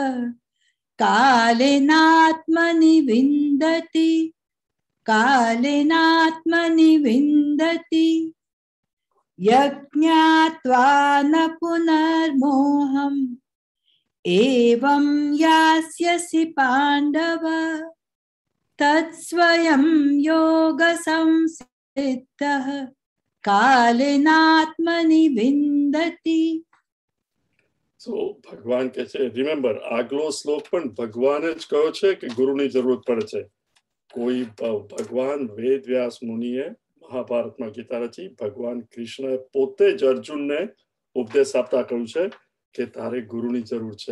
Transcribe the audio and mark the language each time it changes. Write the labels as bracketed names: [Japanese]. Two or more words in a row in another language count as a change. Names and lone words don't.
[Sanskrit] कालेनात्मनि विन्दति, कालेनात्मनि विन्दति, यज्ञात्वा न पुनर्मोहम्, एवं यास्यसि पाण्डव, तत्स्वयं योगसंसिद्धः, कालेनात्मनि विन्दति. [Gujarati] So ભગવાન કહે છે, રિમેમ્બર આગલો શ્લોક પણ ભગવાને જ કહ્યો છે કે ગુરુની જરૂરત પડે છે. કોઈ ભગવાન વેદ વ્યાસ મુનિએ મહાભારતમાં ગીતા રચી, ભગવાન કૃષ્ણએ પોતે જ અર્જુનને ઉપદેશ આપતા કહ્યું છે કે તારે ગુરુની જરૂર છે.